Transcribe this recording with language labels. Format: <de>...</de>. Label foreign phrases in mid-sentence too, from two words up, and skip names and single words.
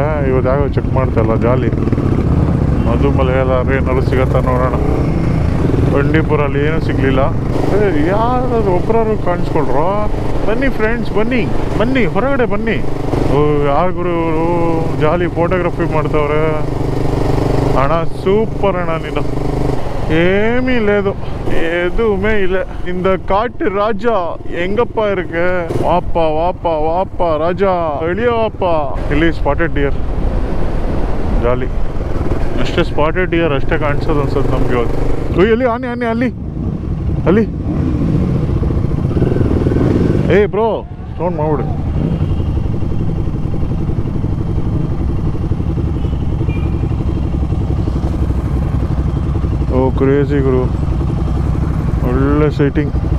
<kn>ಇವತ್ತು ಯಾವ ಚೆಕ್ ಮಾಡ್ತಾರಲ್ಲ, ಜಾಲಿ. ಅದು ಮಲಯಾಳ ಏನಾದ್ರು ಸಿಗತ್ತಾ ನೋಡೋಣ. ಬಂಡೀಪುರಲ್ಲಿ ಏನೂ ಸಿಗಲಿಲ್ಲ. ಯಾರಾದ್ರು ಒಬ್ಬರಾದ್ರು ಕಾಣಿಸ್ಕೊಳ್ರು. ಬನ್ನಿ ಫ್ರೆಂಡ್ಸ್, ಬನ್ನಿ ಬನ್ನಿ ಹೊರಗಡೆ ಬನ್ನಿ. ಯಾರಿಗೂ ಜಾಲಿ ಫೋಟೋಗ್ರಫಿ ಮಾಡ್ತವ್ರೆ. ಅಣ್ಣ ಸೂಪರ್ ಅಣ್ಣ ನೀನು.</kn> <te>ఏమీ లేదు,</te> <ta>எதுவுமே இல்லை. இந்த காட்டு ராஜா எங்கப்பா இருக்கு? வாப்பா வாப்பா வாப்பா ராஜா, வெளியே வாப்பா.</ta> <kn>ಇಲ್ಲಿ</kn> <en>spotted deer,</en> <kn>ಜಾಲಿ. ಅಷ್ಟೇ</kn> <en>spotted deer</en> <kn>ಅಷ್ಟೇ ಕಾಣಿಸೋದು ಅನ್ಸುತ್ತೆ ನಮ್ಗೆ ಇವತ್ತು. ಎಲ್ಲಿ ಆನೆ ಆನೆ ಅಲ್ಲಿ ಅಲ್ಲಿ. ಏ ಬ್ರೋ ಸೌಂಡ್ ಮಾಡ್ಬಿಡು.</kn> <en>oh crazy guru,</en> <kn>ಒಳ್ಳೆ ಸೈಟಿಂಗ್.</kn>